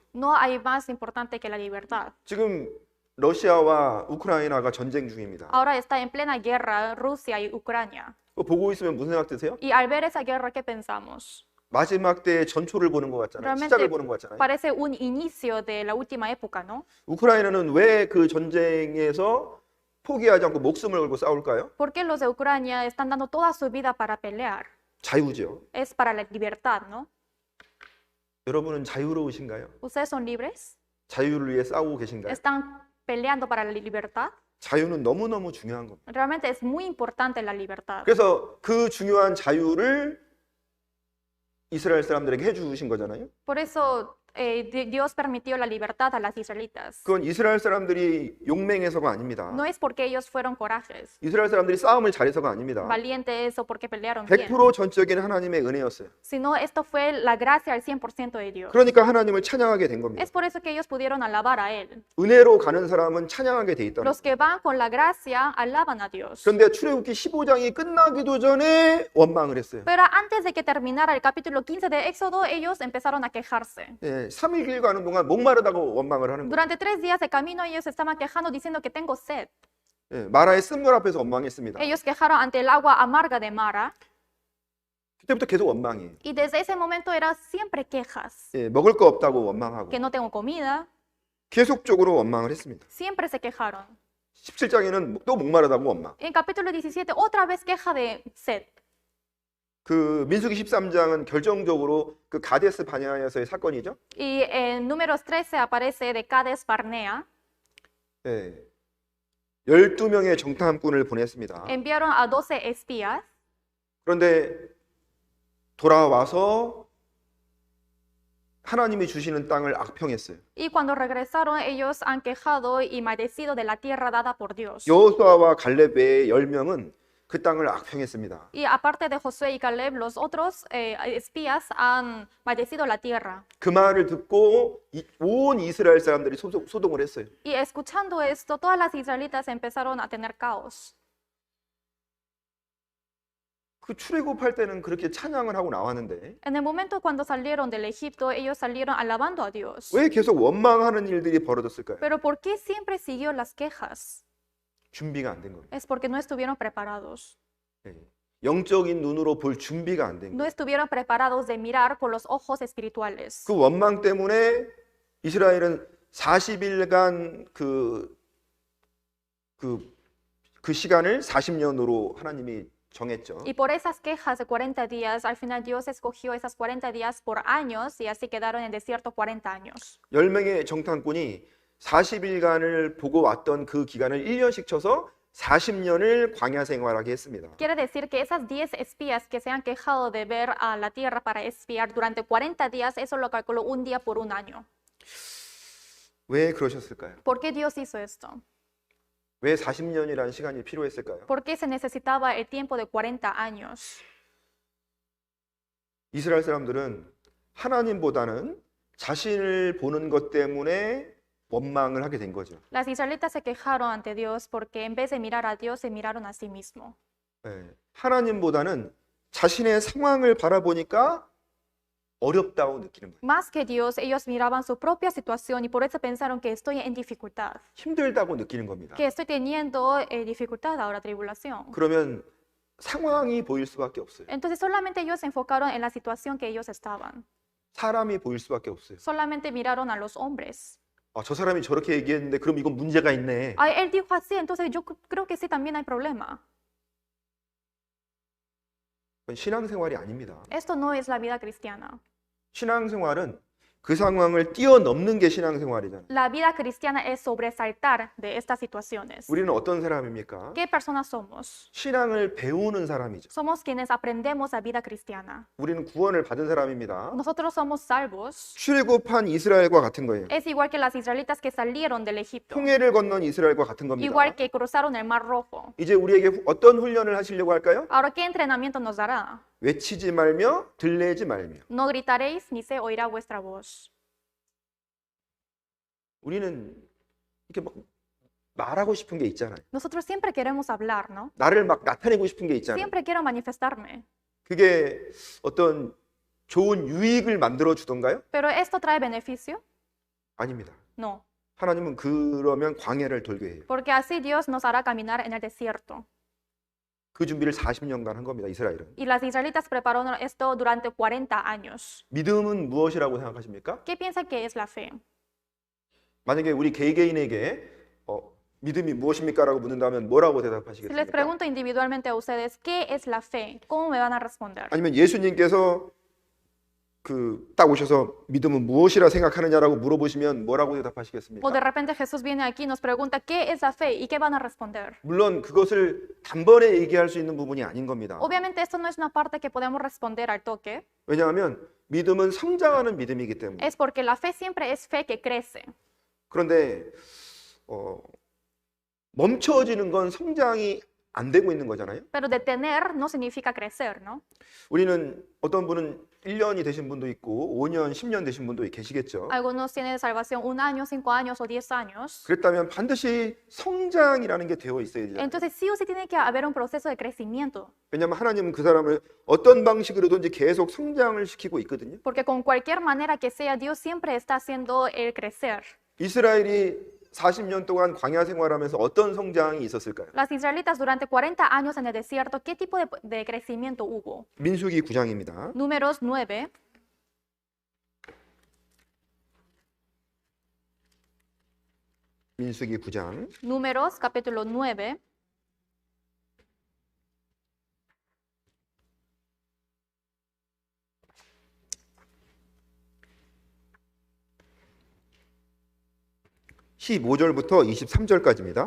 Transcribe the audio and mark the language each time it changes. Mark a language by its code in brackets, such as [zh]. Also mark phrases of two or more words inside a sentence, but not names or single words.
[es] No hay más importante que la libertad. [ko] 지금 러시아와 우크라이나가 전쟁 중입니다. [es] Ahora está en plena guerra Rusia y Ucrania. [ko] 보고 있으면 무슨 생각 드세요? [es] Y al ver esa guerra, ¿qué pensamos? [ko] 마지막 때의 전초를 보는 것 같잖아요. [es] Realmente [ko] 시작을 보는 것 같잖아요. [es] parece un inicio de la última época, ¿no? [ko] 우크라이나는 왜 그 전쟁에서 포기하지 않고 목숨을 걸고 싸울까요? [es] ¿Por qué los de Ucrania están dando toda su vida para pelear? [ko] 자유죠. [es] Es para la libertad, ¿no? [ko] 여러분은 자유로우신가요? [es] ¿Ustedes son libres? [ko] 자유를 위해 싸우고 계신가요? [es] ¿Están peleando para la libertad? [ko] 자유는 너무너무 중요한 겁니다. [es] Realmente es muy importante la libertad. [ko] 그래서 그 중요한 자유를 이스라엘 사람들에게 해주신 거잖아요. [es] Por eso Dios permitió la libertad a las israelitas. [ko] 그건 이스라엘 사람들이 용맹해서가 아닙니다. [es] No es porque ellos fueron corajes, [ko] 이스라엘 사람들이 싸움을 잘해서가 아닙니다. [es] valientes o porque pelearon bien, [ko] 100% 전적인 하나님의 은혜였어요. [es] sino esto fue la gracia al 100% de Dios. [ko] 그러니까 하나님을 찬양하게 된 겁니다. [es] Es por eso que ellos pudieron alabar a Él. [ko] 은혜로 가는 사람은 찬양하게 돼 있다는 [es] Los que van con la gracia alaban a Dios. [ko] 그런데 출애굽기 15장이 끝나기도 전에 원망을 했어요. [es] Pero antes de que terminara el capítulo 15 de Éxodo, ellos empezaron a quejarse. [ko] 예, 3일 길 가는 동안 목마르다고 원망을 하는 거예요. [es] Durante 3 días de camino ellos estaban quejando diciendo que tengo sed. [ko] 예, 마라의 쓴물 앞에서 원망했습니다. [es] Ellos quejaron ante el agua amarga de Mara [ko] 그때부터 계속 원망이에요. [es] y desde ese momento era siempre quejas. [ko] 예, 먹을 거 없다고 원망하고 [es] Que no tengo comida. [ko] 계속적으로 원망을 했습니다. [es] Siempre se quejaron. [ko] 17장에는 또 목마르다고 원망. [es] En capítulo 17 otra vez queja de sed. [ko] 그 민수기 13장은 결정적으로 그 가데스 바네아에서의 사건이죠. [es] Y en números 13 aparece de Cades Barnea. [ko] 예. 12명의 정탐꾼을 보냈습니다. [es] Enviaron a 12 espías. [ko] 그런데 돌아와서 하나님이 주시는 땅을 악평했어요. [es] Y cuando regresaron ellos han quejado y maldecido de la tierra dada por Dios. [ko] 여호수아와 갈렙 외에 10명은 그 땅을 악평했습니다. [es] Y aparte de Josué y Caleb, los otros espías han maldecido la tierra. [ko] 그 말을 듣고 온 이스라엘 사람들이 소동을 했어요. [es] Y escuchando esto, todas las israelitas empezaron a tener caos. [ko] 그 출애굽할 때는 그렇게 찬양을 하고 나왔는데 [es] En el momento cuando salieron del Egipto, ellos salieron alabando a Dios. [ko] 왜 계속 원망하는 일들이 벌어졌을까요? [es] Pero ¿por qué siempre siguió las quejas? [ko] 준비가 안 된 겁니다. [es] Es porque no estuvieron preparados. [ko] 예. 영적인 눈으로 볼 준비가 안 된 [es] No [ko] 거예요. [es] estuvieron preparados de mirar con los ojos espirituales. [ko] 그 원망 때문에 이스라엘은 40일간 그 시간을 40년으로 하나님이 정했죠. [es] Y por esas quejas de 40 días, al final Dios escogió esas 40 días por años y así quedaron en desierto 40 años. [ko] 10명의 정탐꾼이 40일간을 보고 왔던 그 기간을 1년씩 쳐서 40년을 광야 생활하게 했습니다. [es] Quiere decir que esas 10 espías que se han quejado de ver a la tierra para espiar durante 40 días, eso lo calculó un día por un año. [ko] 왜 그러셨을까요? [es] ¿Por qué Dios hizo esto? [ko] 왜 40년이라는 시간이 필요했을까요? [es] ¿Por qué se necesitaba el tiempo de 40 años? [ko] 이스라엘 사람들은 하나님보다는 자신을 보는 것 때문에 원망을 하게 된 거죠. [es] Las israelitas se quejaron ante Dios porque en vez de mirar a Dios, se miraron a sí mismo. [ko] 예, 하나님보다는 자신의 상황을 바라보니까 어렵다고 느끼는 거예요. [es] Más que Dios, ellos miraban su propia situación y por eso pensaron que estoy en dificultad, [ko] 힘들다고 느끼는 겁니다. [es] que estoy teniendo dificultad ahora, tribulación. [ko] 그러면 상황이 보일 수밖에 없어요. [es] Entonces solamente ellos se enfocaron en la situación que ellos estaban. [ko] 사람이 보일 수밖에 없어요. [es] Solamente miraron a los hombres. [ko] 아, 저 사람이 저렇게 얘기했는데 그럼 이건 문제가 있네. [es] Ay, él dijo así, entonces yo creo que sí también hay problema. [ko] 그건 신앙생활이 아닙니다. [es] Esto no es la vida cristiana. [ko] 신앙생활은 그 상황을 뛰어넘는 게 신앙생활이잖아요. [es] La vida cristiana es sobresaltar de estas situaciones. [ko] 우리는 어떤 사람입니까? [es] ¿Qué personas somos? [ko] 신앙을 배우는 사람이죠. [es] Somos quienes aprendemos la vida cristiana. [ko] 우리는 구원을 받은 사람입니다. [es] Nosotros somos salvos. [ko] 출애굽한 이스라엘과 같은 거예요. [es] Es igual que las israelitas que salieron del Egipto. [ko] 홍해를 건넌 이스라엘과 같은 겁니다. [es] Igual que cruzaron el Mar Rojo. [ko] 이제 우리에게 어떤 훈련을 하시려고 할까요? [es] Ahora, ¿qué entrenamiento nos dará? [ko] 외치지 말며 들레지 말며. [es] No gritaréis ni se oirá vuestra voz. [ko] 우리는 이렇게 막 말하고 싶은 게 있잖아요. [es] Nosotros siempre queremos hablar, ¿no? [ko] 나를 막 나타내고 싶은 게 있잖아요. [es] Siempre quiero manifestarme. [ko] 그게 어떤 좋은 유익을 만들어 주던가요? [es] ¿Pero esto trae beneficio? [ko] 아닙니다. [es] No. [ko] 하나님은 그러면 광야를 돌게 해요. [es] Porque así Dios nos hará caminar en el desierto. [ko] 그 준비를 40년간 한 겁니다. 이스라엘은. [es] Y las israelitas prepararon esto durante 40 años. [ko] 믿음은 무엇이라고 생각하십니까? [es] ¿Qué piensa que es la fe? [ko] 만약에 우리 개개인에게 믿음이 무엇입니까라고 묻는다면 뭐라고 [es] Si les [ko] 대답하시겠습니까? [es] pregunto individualmente a ustedes, ¿qué es la fe? ¿Cómo me van a responder? [ko] 아니면 예수님께서 딱 오셔서 믿음은 무엇이라 생각하느냐라고 물어보시면 뭐라고 [es] O [ko] 대답하시겠습니까? [es] de repente Jesús viene aquí y nos pregunta, ¿qué es la fe? ¿Y qué van a responder? [ko] 물론 그것을 단번에 얘기할 수 있는 부분이 아닌 겁니다. [es] Obviamente esto no es una parte que podemos responder al toque, [ko] 왜냐하면 믿음은 성장하는 믿음이기 때문에. [es] es porque la fe siempre es fe que crece. [ko] 그런데 멈춰지는 건 성장이 안 되고 있는 거잖아요. [es] Pero detener no significa crecer, ¿no? [ko] 우리는 어떤 분은 1년이 되신 분도 있고 5년, 10년 되신 분도 계시겠죠. [es] Algunos tienen salvación 1 año, 5 años o 10 años. [ko] 그랬다면 반드시 성장이라는 게 되어 있어야 되잖아요. [es] Entonces sí o sí tiene que haber un proceso de crecimiento, [ko] 왜냐하면 하나님은 그 사람을 어떤 방식으로든지 계속 성장을 시키고 있거든요. [es] porque con cualquier manera que sea, Dios siempre está haciendo el crecer. [ko] 이스라엘이 40년 동안 광야 생활하면서 어떤 성장이 있었을까요? [es] Las israelitas durante 40 años en el desierto, ¿qué tipo de crecimiento hubo? [ko] 민수기 9장입니다. [es] Números 9. [ko] 민수기 9장 [es] Números capítulo 9. [ko] 십오 절부터 23절까지입니다.